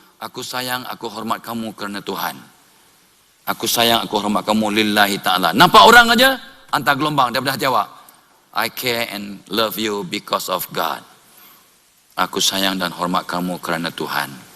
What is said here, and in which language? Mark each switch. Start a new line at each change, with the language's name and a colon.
Malay: Aku sayang, aku hormat kamu kerana Tuhan. Aku sayang, aku hormat kamu lillahi ta'ala. Nampak orang aja, hantar gelombang daripada hati awak.
English: I care and love you because of God.
Malay: Aku sayang dan hormat kamu kerana Tuhan.